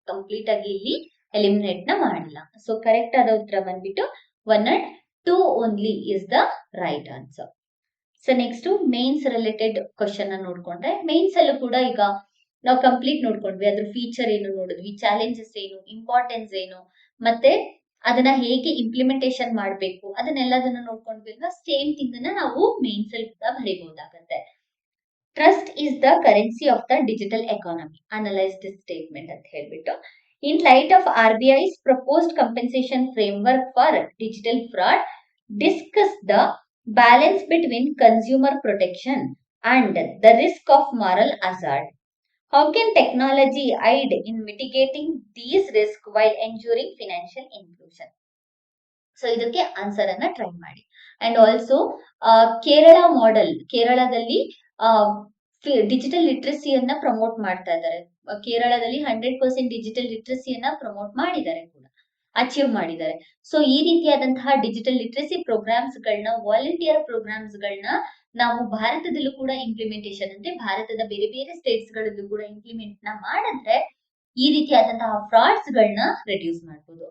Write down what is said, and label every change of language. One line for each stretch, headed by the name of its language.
Kannada: Complete ಆಗಿ ಇಲ್ಲಿ eliminate ನ ಮಾಡಿಲ್ಲ. ಸೊ ಕರೆಕ್ಟ್ ಆದ ಉತ್ತರ ಬಂದ್ಬಿಟ್ಟು
English: 1 and 2 only is the right answer.
Kannada: So next mains related question ನೋಡ್ಕೊಂಡ್ರೆ, ಮೇನ್ಸ್ ಅಲ್ಲೂ ಕೂಡ ಈಗ ನಾವು ಕಂಪ್ಲೀಟ್ ನೋಡ್ಕೊಂಡ್ವಿ. ಅದ್ರ ಫೀಚರ್ ಏನು ನೋಡಿದ್ವಿ, ಚಾಲೆಂಜಸ್ ಏನು, ಇಂಪಾರ್ಟೆನ್ಸ್ ಏನು, ಮತ್ತೆ ಅದನ್ನ ಹೇಗೆ ಇಂಪ್ಲಿಮೆಂಟೇಷನ್ ಮಾಡಬೇಕು, ಅದನ್ನೆಲ್ಲದನ್ನ ನೋಡ್ಕೊಂಡ್ವಿ. ಸೇಮ್ ಥಿಂಗ್ ಅನ್ನ ನಾವು ಮೇನ್ಸ್ ಅಲ್ಲಿ ಕೂಡ ಬರೀಬಹುದಾಗತ್ತೆ.
English: trust is the currency of the digital economy, analyse this statement
Kannada: ಅಂತ ಹೇಳ್ಬಿಟ್ಟು.
English: In light of RBI's proposed compensation framework for digital fraud, discuss the balance between consumer protection and the risk of moral hazard. How can technology aid in mitigating these risks while ensuring financial inclusion?
Kannada: So ಇದಕ್ಕೆ answer ಅನ್ನ try ಮಾಡಿ. And also Kerala model, ಕೇರಳದಲ್ಲಿ digital ಲಿಟ್ರಸಿಯನ್ನ promote ಮಾಡ್ತಾ ಇದ್ದಾರೆ. ಕೇರಳದಲ್ಲಿ 100% digital ಲಿಟ್ರಸಿಯನ್ನ promote ಮಾಡಿದ್ದಾರೆ, ಕೂಡ achieve ಮಾಡಿದ್ದಾರೆ. ಸೊ ಈ ರೀತಿಯಾದಂತಹ ಡಿಜಿಟಲ್ ಲಿಟ್ರಸಿ ಪ್ರೋಗ್ರಾಮ್ಸ್ ಗಳನ್ನ, ವಾಲಂಟಿಯರ್ ಪ್ರೋಗ್ರಾಮ್ಸ್ ಗಳನ್ನ ನಾವು ಭಾರತದಲ್ಲೂ ಕೂಡ ಇಂಪ್ಲಿಮೆಂಟೇಷನ್, ಅಂದ್ರೆ ಭಾರತದ ಬೇರೆ ಬೇರೆ ಸ್ಟೇಟ್ಸ್ ಗಳಲ್ಲೂ ಕೂಡ ಇಂಪ್ಲಿಮೆಂಟ್ ನ ಮಾಡಿದ್ರೆ ಈ ರೀತಿಯಾದಂತಹ ಫ್ರಾಡ್ಸ್ ಗಳನ್ನ ರೆಡ್ಯೂಸ್ ಮಾಡಬಹುದು.